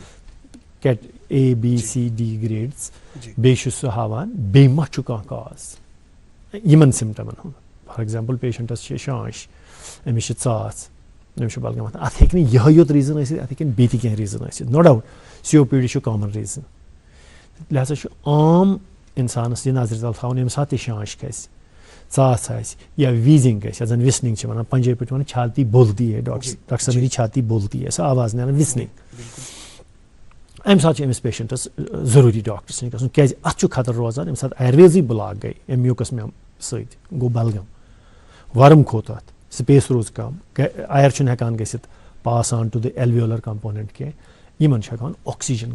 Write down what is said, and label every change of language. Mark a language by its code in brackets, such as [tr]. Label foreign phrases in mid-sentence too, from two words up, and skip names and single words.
[ks] ABCD گریڈٕس بیٚیہِ چھُ سُہ ہاوان بیٚیہِ ما چھُ کانٛہہ کاز یِمن سِمٹمن ہُنٛد [en] for example [ks] پیشنٹس چھِ شانش أمِس چھِ ژاس أمِس چھُ بلگم اَتھ ہیٚکہِ نہٕ یِہوٚے یوت ریٖزن ٲسِتھ اَتھ ہیٚکن بیٚیہِ تہِ کینٛہہ ریٖزن ٲسِتھ [en] no doubt [ks] COPD چھُ [en] common reason [ks] لہذا چھُ عام اِنسانس یہِ نظرِ تل تھاوُن ییٚمہِ ساتہٕ تہِ شانش کھسہِ ژاس آسہِ یا ویٖزِنگ گژھِ یَتھ زن وِسنِنگ چھِ وَنان پنجٲبۍ پٲٹھۍ وَنان [ur] چھاتی بولتی ہے ڈاکٹر صٲب میری چھاتی بولتی ہے [ks] سۄ آواز نیران وِسنِنگ اَمہِ ساتہٕ چھُ أمِس پیشنٹس ضروٗری ڈاکٹرس نِش گژھُن کیازِ اَتھ چھُ خطرٕ روزان ییٚمہِ ساتہٕ اَیرویزٕے بٕلاک گٔے اَمہِ میوٗکس سۭتۍ گوٚو بلگم ورم کھوٚت اَتھ سپیس روٗز کم اَیر چھُنہٕ ہٮ۪کان گٔژھِتھ [en] pass on to the alveolar component [ks] کینٛہہ یِمن چھُ ہٮ۪کان آکسیجن